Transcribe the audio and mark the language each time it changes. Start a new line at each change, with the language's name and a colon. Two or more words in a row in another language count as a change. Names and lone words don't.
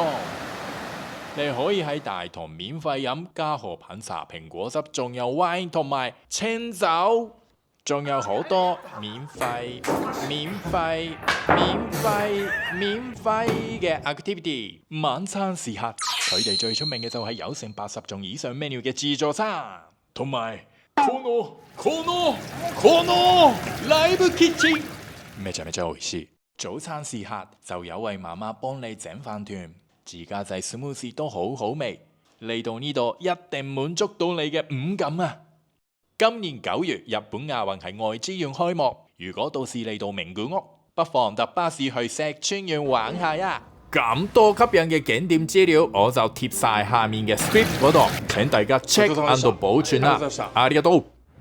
Cantonese: 你可以喺大堂免費飲加賀品茶、蘋果汁，仲有 wine 同埋清酒，仲有好多免費嘅 activity。晚餐時刻，佢哋最出名嘅就係有成80種以上 menu 嘅自助餐，同埋
Japanese: このライブキッチン，めちゃめちゃ美味しい。
Cantonese: 早餐時刻就有位媽媽幫你整飯團，自家製 smoothie 都好好味。嚟到呢度一定滿足到你嘅五感啊！今年9月，日本亞運喺愛知縣開幕，如果到時嚟到名古屋，不妨搭巴士去石川縣玩下呀！咁多吸引嘅景點資料，我就貼晒下面嘅 script 嗰度，請大家
English: check and
Cantonese: 保存啦。ありがとう。